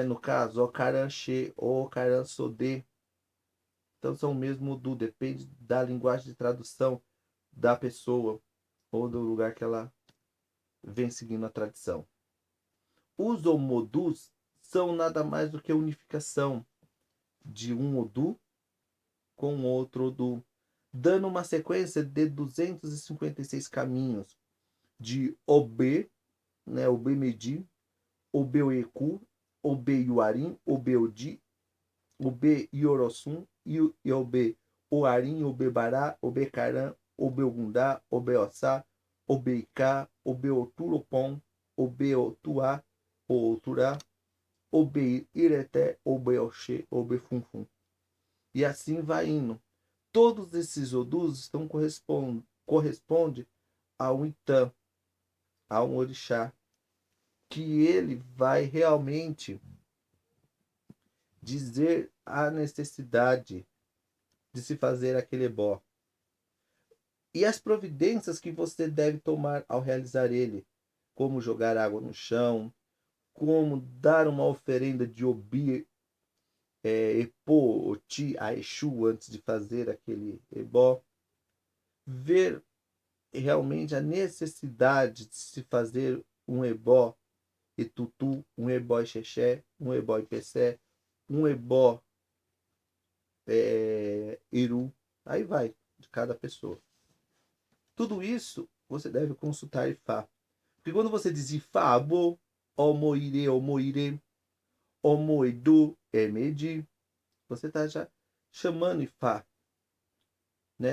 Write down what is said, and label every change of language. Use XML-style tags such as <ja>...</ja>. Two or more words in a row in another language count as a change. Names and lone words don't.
<pt>No caso, Okaranche ou Okaransodê. Então são o mesmo Odu, depende da linguagem de tradução da pessoa ou do lugar que ela vem seguindo a tradição. Os Omodus são nada mais do que a unificação de um Odu com outro Odu, dando uma sequência de 256 caminhos de Obê, né, Obê-Medi, Obê-Oeku, Obê-Yuarim, Obê-Odi, Obê-Iorosum, Obê-Oarim, Obê-Bará, Obê-Caram, Obê-Ogundá, Obê-Ossá, Obê-Icá, Obê-Oturopom, Obê-Otuá, Oturá, Obê-Ireté, Obê-Oxê, Obê-Funfum. E assim vai indo. Todos esses Odus correspondem a um Itã, a um orixá, que ele vai realmente dizer a necessidade de se fazer aquele ebó. E as providências que você deve tomar ao realizar ele, como jogar água no chão, como dar uma oferenda de obi, epô, oti, a Exu antes de fazer aquele ebó. Ver realmente a necessidade de se fazer um ebó Etutu, um ebó Ixexé, um ebó Ipecé, um ebó Iru. Aí vai, de cada pessoa. Tudo isso você deve consultar Ifá. Porque quando você diz Ifá, Abo,</pt> <yo>Omoire, Omoire, Omoedu, Emedi,</yo> <pt>você está já chamando Ifá. Né?</pt>